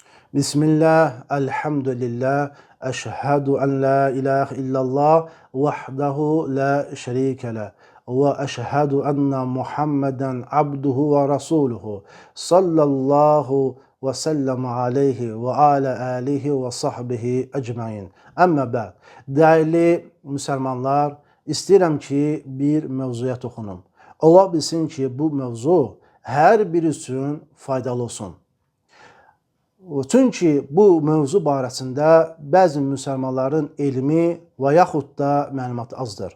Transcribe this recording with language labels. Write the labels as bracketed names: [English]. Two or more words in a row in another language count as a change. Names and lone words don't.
[Arabic] بسم الله، الحمد لله، أشهد أن لا إله إلا الله، وحده لا شريك له، وأشهد أن محمدا عبده ورسوله، صلى الله وسلم عليه وعلى آله وصحبه أجمعين. أما بعد, [Azerbaijani] değerli müsəlmanlar, istəyirəm ki, bir mövzuya toxunum. Ola bilsin ki, bu mövzu hər biri üçün faydalı olsun. Çünki bu mövzu barəsində bəzi müsəlmanların elmi və yaxud da məlumatı azdır.